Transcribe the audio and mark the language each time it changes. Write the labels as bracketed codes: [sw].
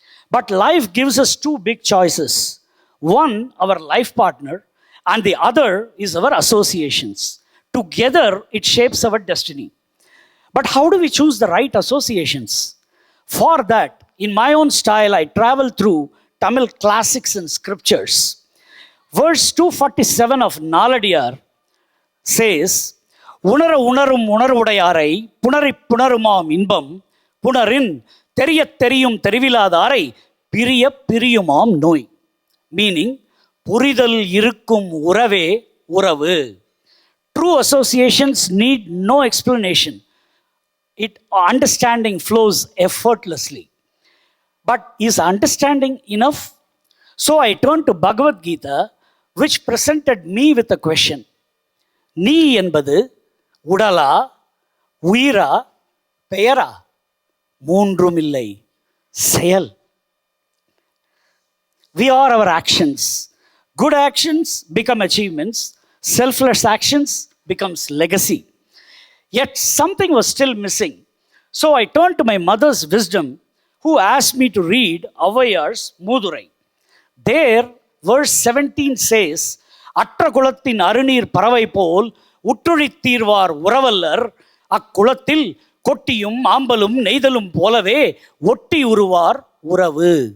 [en] But life gives us two big choices. One, our life partner, and the other is our associations. Together, it shapes our destiny. But how do we choose the right associations? For that, in my own style, I travel through Tamil classics and scriptures. Verse 247 of Naladiyar says, [ta] உணர உணரும் உணர்வுடையாரை புணரிப் புணருமாம் இன்பம் புணரின் தெரியத் தெரியும் தெரிவிலாதாரை பிரிய பிரியுமாம் நோய். [en] Meaning, [ta] புரிதல் இருக்கும் உறவே உறவு. [en] True associations need no explanation. Understanding flows effortlessly. But is understanding enough? So I turned to Bhagavad Gita, which presented me with a question. [ta] நீ என்பது உடலா உயிரா பெயரா? மூன்றும் இல்லை, செயல். [en] We are our actions. Good actions become achievements. Selfless actions becomes legacy. Yet something was still missing. So I turned to my mother's wisdom, who asked me to read Avvaiyar's Mudurai. [ta] There, verse 17 says, அற்ற குலத்தின் அருநீர் பறவை போல் உற்றுழித் தீர்வார் உறவல்லர் அக்குளத்தில் கொட்டியும் ஆம்பலும் நெய்தலும் போலவே ஒட்டி உருவார் உறவு.